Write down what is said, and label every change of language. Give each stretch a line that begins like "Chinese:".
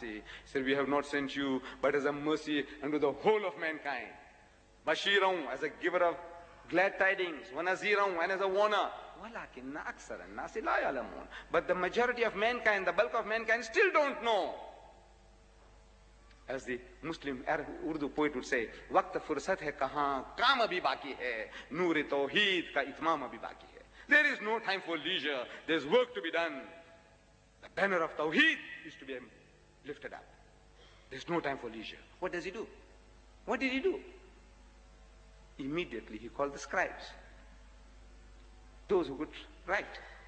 English: He said, we have not sent you, but as a mercy unto the whole of mankind. Bashiran, as a giver of glad tidings, وَنَذِيرًا, and as a warner.
Arabic: وَلَكِنَّ أَكْثَرَ النَّاسِ لَا يَعْلَمُونَ.
English: But the majority of mankind, the bulk of mankind, still don't know. As the Muslim Urdu poet would say,
Urdu: وَقْتَ فُرْسَتْ ہے کہاں کام ابھی باقی ہے نور توحید کا اتمام ابھی باقی ہے.
English: There is no time for leisure. There's work to be done. The banner of Tawheed is to be lifted up. There's no time for leisure. What does he do? What did he do? Immediately he called the scribes. Those who could write.